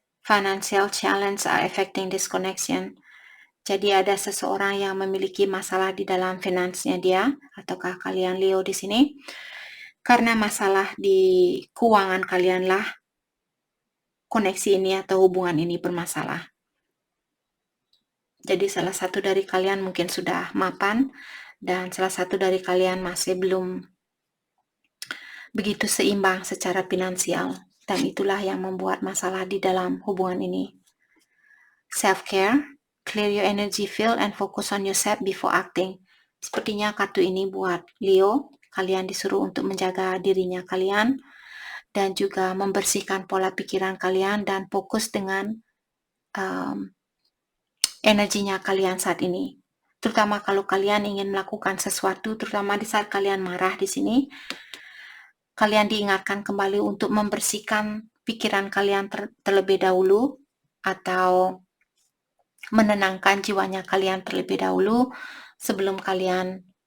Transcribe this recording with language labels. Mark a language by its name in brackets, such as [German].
[English] Financial challenge are affecting this connection. [Indonesian] Jadi ada seseorang yang memiliki masalah di dalam finansnya dia, ataukah kalian Leo di sini? Karena masalah di keuangan kalianlah koneksi ini atau hubungan ini bermasalah. Jadi salah satu dari kalian mungkin sudah mapan dan salah satu dari kalian masih belum begitu seimbang secara finansial. Dan itulah yang membuat masalah di dalam hubungan ini. [English] Self-care, clear your energy field and focus on yourself before acting. [Indonesian] Sepertinya kartu ini buat Leo, kalian disuruh untuk menjaga dirinya kalian dan juga membersihkan pola pikiran kalian dan fokus dengan energinya kalian saat ini. Terutama kalau kalian ingin melakukan sesuatu, terutama di saat kalian marah di sini, kalian diingatkan kembali untuk membersihkan pikiran kalian terlebih dahulu atau menenangkan jiwanya kalian terlebih dahulu sebelum kalian